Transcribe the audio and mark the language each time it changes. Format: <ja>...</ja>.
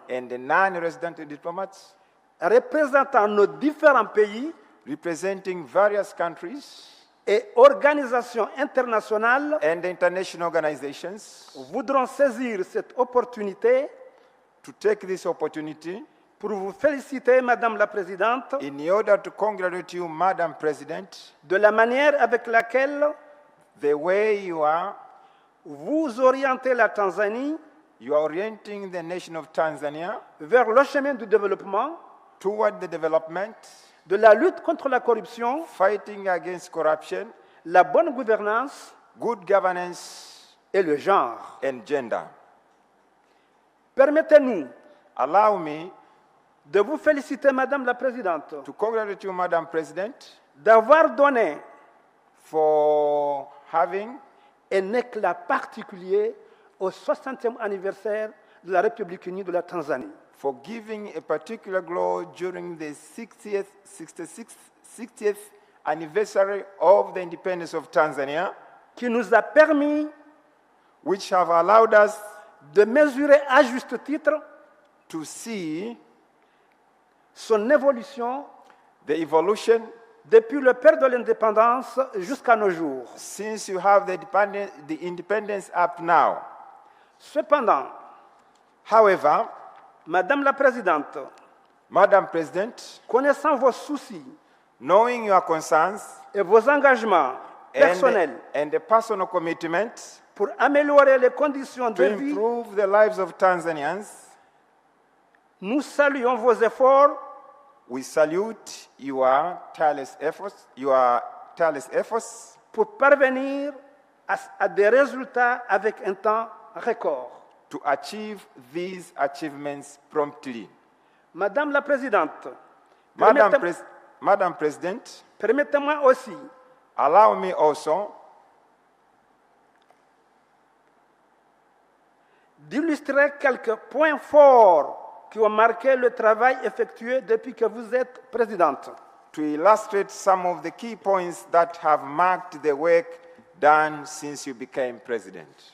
<en>and the non-resident diplomats,</en> <fr>représentant nos différents pays,</fr> <en>representing various countries</en> <fr>et organisations internationales,</fr> <en>and international organizations,</en> <fr>voudront saisir cette opportunité</fr> <en>to take this opportunity</en> <fr>pour vous féliciter, Madame la Présidente,</fr> <en>in order to congratulate you, Madam President,</en> <fr>de la manière avec laquelle</fr> <en>the way you are</en> <fr>vous orientez la Tanzanie</fr> <en>you are orienting the nation of Tanzania</en> <fr>vers le chemin du développement,</fr> <en>toward the development,</en> <fr>de la lutte contre la corruption,</fr> <en>fighting against corruption,</en> <fr>la bonne gouvernance</fr> <en>good governance,</en> <fr>et le genre.</fr> <en>and gender.</en> <fr>Permettez-nous</fr> <en>Allow me</en> <fr>de vous féliciter, Madame la Présidente,</fr> <en>to congratulate you, Madam President,</en> <fr>d'avoir donné</fr> <en>for having</en> <fr>un éclat particulier au 60e anniversaire de la République unie de la Tanzanie.</fr> <en>for giving a particular glow during the 60th anniversary of the independence of Tanzania,</en> <fr>qui nous a permis</fr> <en>which have allowed us</en> <fr>de mesurer à juste titre</fr> <en>to see</en> <fr>son évolution</fr> <en>the evolution</en> <fr>depuis le père de l'indépendance jusqu'à nos jours.</fr> <en>since you have the independence up now.</en> <fr>Cependant,</fr> <en>However,</en> <fr>Madame la Présidente,</fr> <en>Madam President,</en> <fr>connaissant vos soucis</fr> <en>knowing your concerns</en> <fr>et vos engagements personnel</fr> <en>and the personal commitment</en> <fr>pour améliorer les conditions</fr> <en>to</en> <fr>de vie,</fr> <en>improve the lives of Tanzanians.</en> <fr>nous saluons vos efforts</fr> <en>We salute your tireless efforts</en> <fr>pour parvenir à des résultats avec un temps record.</fr> <en>to achieve these achievements promptly.</en> <fr>Madame la Présidente,</fr> <en>Madam President,</en> <fr>permettez-moi aussi</fr> <en>allow me also</en> <fr>d'illustrer quelques points forts qui ont marqué le travail effectué depuis que vous êtes présidente.</fr> <en>to illustrate some of the key points that have marked the work done since you became president.</en>